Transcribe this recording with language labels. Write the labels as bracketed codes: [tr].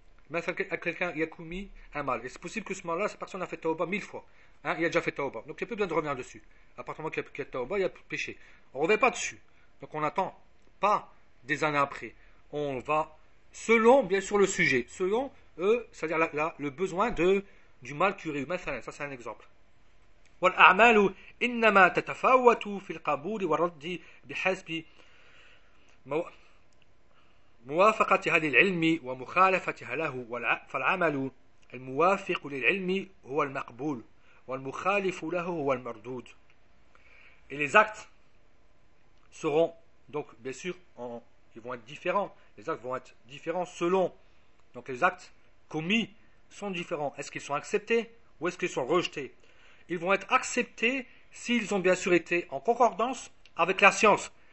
[fr] Mais à quelqu'un, il a commis un mal. Et c'est possible que ce mal-là, cette personne a fait Tawbah 1000 fois. Il a déjà fait Tawbah. Donc il n'y a plus besoin de revenir dessus. À partir du moment qu'il y a Tawbah, il n'y a plus de péché. On ne revient pas dessus. Donc on n'attend pas des années après. On va selon, bien sûr, le sujet, selon eux, c'est-à-dire le besoin du mal qu'il y aurait eu. Ça, c'est un exemple. [ar] والأعمال إنما تتفاوت في القبول والرد بحسب موافقة هذا العلم ومخالفتها له فالعمل الموافق للعلم هو المقبول والمخالف له هو المردود. [fr] Et les actes seront donc bien sûr ils vont être différents. Les actes vont être différents selon. Donc les actes commis sont différents. Est-ce qu'ils sont acceptés ou est-ce qu'ils sont rejetés? Ils vont être acceptés s'ils ont bien sûr été en concordance avec la science.